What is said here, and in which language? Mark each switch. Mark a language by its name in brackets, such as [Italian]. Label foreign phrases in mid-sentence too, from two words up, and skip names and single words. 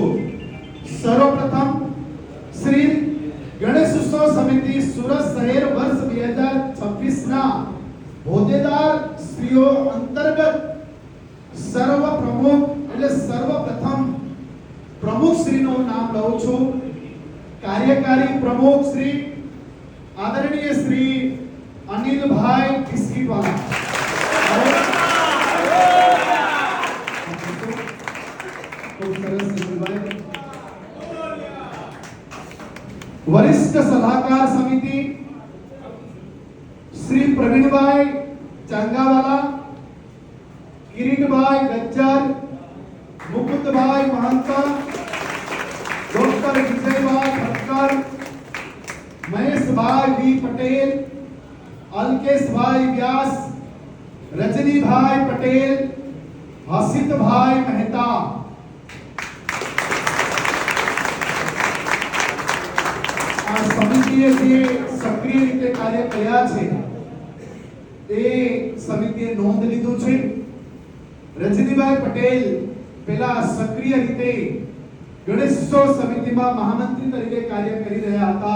[Gujarati] સર્વપ્રથમ શ્રી ગણેશ ઉત્સવ સમિતિ સુરત શહેર વર્ષ 2026 ના હોદ્દેદાર શ્રીઓ અંતર્ગત સર્વ પ્રમુખ એટલે સર્વપ્રથમ પ્રમુખ શ્રીનું નામ લઉં છું. કાર્યકારી પ્રમુખ શ્રી આદરણીય શ્રી અનિલભાઈ ખિસકીવાલા, વરિષ્ઠ સલાહકાર સમિતિ શ્રી પ્રવીણભાઈ चांगावाला, किरीटभाई गज्जर, मुकुंदभाई महंता, डॉक्टर विजयभाई ठक्कर, महेशभाई वी पटेल, अलकेशभाई व्यास, रजनीभाई पटेल, हसितभाई मेहता, સમિતિએ જે સક્રિય રીતે કાર્ય કર્યા છે એ સમિતિએ નોંધ લીધું છે. રજનીભાઈ પટેલ પેલા સક્રિય રીતે ગણેશોત્સવ સમિતિમાં મહામંત્રી તરીકે કાર્ય કરી રહ્યા હતા.